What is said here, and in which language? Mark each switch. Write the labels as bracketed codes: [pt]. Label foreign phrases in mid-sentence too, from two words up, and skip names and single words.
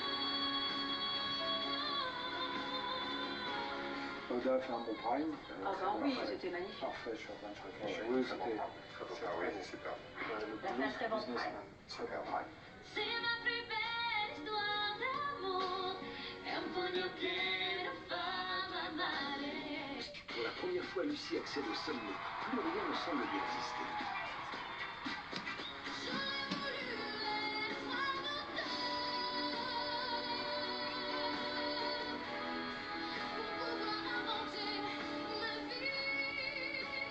[fr] Oda a fait un bon prime. Ah ben oui, c'était magnifique. Parfait, je suis en train de réfléchir. Oui, Oui, très bon c'était prime. Très bon prime, oui, super. La place très bon prime. super prime. C'est ma plus belle histoire d'amour. [it] È un pugno che non fa mai male. [fr] Pour la première fois, Lucie accède au sommet. Plus rien ne semble lui résister. J'aurais voulu être un auteur pour pouvoir inventer ma vie.